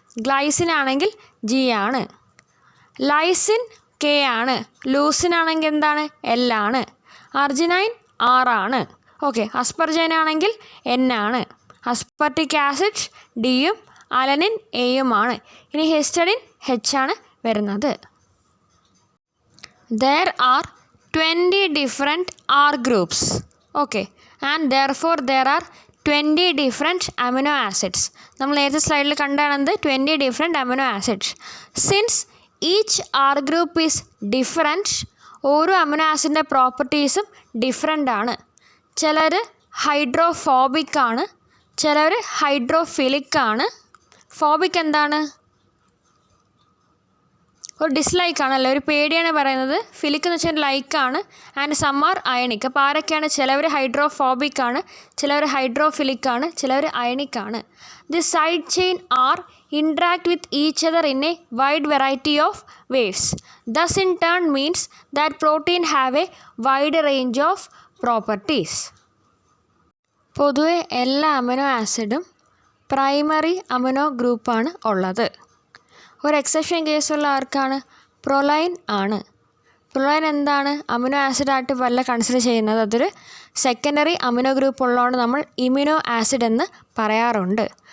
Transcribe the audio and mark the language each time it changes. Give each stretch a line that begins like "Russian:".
Malayalam: Glycine ആണെങ്കിൽ G ആണ്. Lysine K ആണ്. ലൂസിൻ ആണെങ്കിൽ എന്താണ്? L ആണ്. അർജിനൈൻ R ആണ്. ഓക്കെ, അസ്പർജൈൻ ആണെങ്കിൽ N ആണ്. Aspartic acid Dയും alanine Aയുമാണ്. ഇനി ഹിസ്റ്റഡിൻ H ആണ് വരുന്നത്.
English: There are 20 different R groups. Okay, and therefore there are 20 different amino acids.
Malayalam: നമ്മൾ നേരത്തെ സ്ലൈഡിൽ കണ്ടാണെന്ത്?
English: 20 different amino acids. Since each R group is different,
Malayalam: ഓരോ അമിനോ ആസിഡിൻ്റെ പ്രോപ്പർട്ടീസും ഡിഫറെൻ്റ് ആണ്. ചിലർ ഹൈഡ്രോഫോബിക് ആണ്, ചിലർ ഹൈഡ്രോഫിലിക് ആണ്. ഫോബിക് എന്താണ്? ഒരു ഡിസ്ലൈക്ക് ആണല്ലോ, ഒരു പേടിയാണ് പറയുന്നത്. ഫിലിക് എന്ന് വെച്ചാൽ ലൈക്കാണ്.
English: And some are ionic.
Malayalam: അപ്പോൾ ആരൊക്കെയാണ്? ചിലവർ ഹൈഡ്രോഫോബിക് ആണ്, ചിലവർ ഹൈഡ്രോഫിലിക് ആണ്, ചിലവർ അയണിക് ആണ്.
English: The side chain are interact with each other in a wide variety of ways. Thus in turn means that protein have a wide range of properties.
Malayalam: പൊതുവെ എല്ലാ അമിനോ ആസിഡും പ്രൈമറി അമിനോ ഗ്രൂപ്പാണ് ഉള്ളത്. ഒരു exception കേസുള്ള ആർക്കാണ്? പ്രൊലൈൻ ആണ്. പ്രൊലൈൻ എന്താണ്? അമിനോ ആസിഡായിട്ട് വല്ല കൺസിഡർ ചെയ്യുന്നത്. അതൊരു സെക്കൻഡറി അമിനോ ഗ്രൂപ്പ് ഉള്ളതുകൊണ്ട് നമ്മൾ ഇമ്യൂനോ ആസിഡ് എന്ന് പറയാറുണ്ട്.